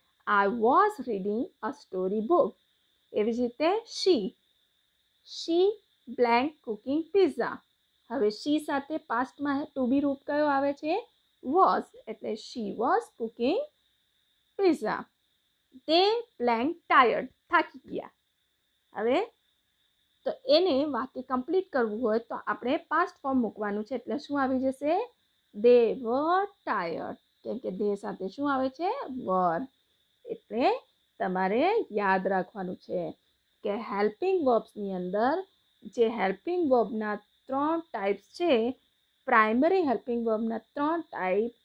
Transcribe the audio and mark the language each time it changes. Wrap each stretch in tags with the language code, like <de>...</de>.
<en>I was reading a story book.</en> <gu>એવી જ રીતે</gu> <en>she blank cooking pizza.</en> <gu>હવે she સાથે પાસ્ટમાં ટુ બી રૂપ કયો આવે છે?</gu> <en>was.</en> <gu>એટલે</gu> <en>she was cooking pizza. they blank tired.</en> <gu>થાકી ગયા. હવે તો એને વાક્ય કમ્પ્લીટ કરવું હોય તો આપણે પાસ્ટ ફોર્મ મૂકવાનું છે એટલે શું આવી જશે?</gu> <en>they were tired.</en> <gu>કેમ કે they સાથે શું આવે છે? were. એટલે તમારે યાદ રાખવાનું છે કે હેલ્પિંગ વર્બ્સની અંદર જે હેલ્પિંગ વર્બના ત્રણ ટાઈપ્સ છે, પ્રાઇમરી હેલ્પિંગ વર્બના ત્રણ ટાઈપ</gu>